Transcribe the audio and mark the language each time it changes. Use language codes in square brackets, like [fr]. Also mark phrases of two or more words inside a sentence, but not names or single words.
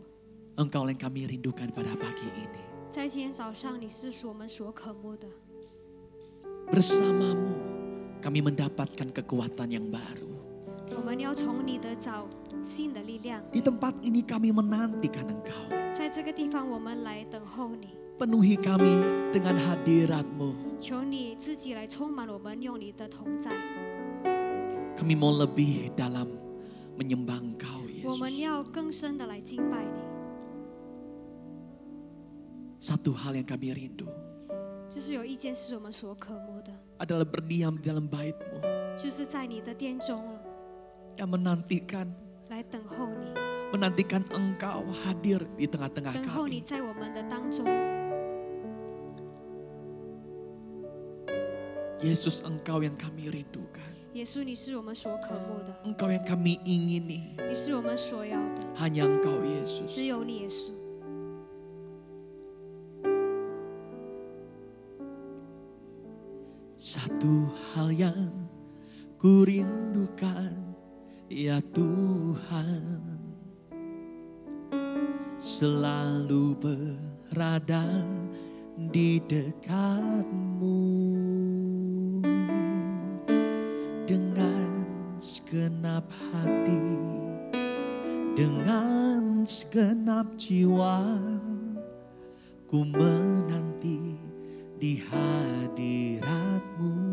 [id] Engkau yang kami rindukan pada pagi ini. [zh] 在今天早上，你是我们所渴慕的。 [id] Bersamamu kami mendapatkan kekuatan yang baru. [zh] 我们要从你得着新的力量。 [id] Di tempat ini kami menantikan Engkau. [zh] 在这个地方，我们来等候你， [id] Penuhi kami dengan hadirat-Mu. [zh] 求你自己来充满我们，用你的同在。 [id] Kami mau lebih dalam menyembah Engkau, [zh] 我们 Yesus. 要更深的来敬拜你。 [id] Satu hal yang kami rindu [zh] 就是有一件事我们所渴慕的， [id] adalah berdiam di dalam bait-Mu [zh] 就是在你的殿中了， [id] dan menantikan [zh] 来等候你， [id] Engkau hadir di tengah-tengah [zh] 等候你 [id] kami. [zh] 在我们的当中。 [id] Yesus, Engkau yang kami rindukan. [zh] 耶稣，你是我们所渴慕的， [id] Engkau yang kami ingini. [zh] 你是我们所要的， [id] Hanya Engkau, Yesus. [zh] 只有你，耶稣。 [id] Satu hal yang ku rindukan, ya Tuhan, selalu berada di dekat-Mu dengan segenap hati, dengan segenap jiwa, ku menanti di hadirat-Mu.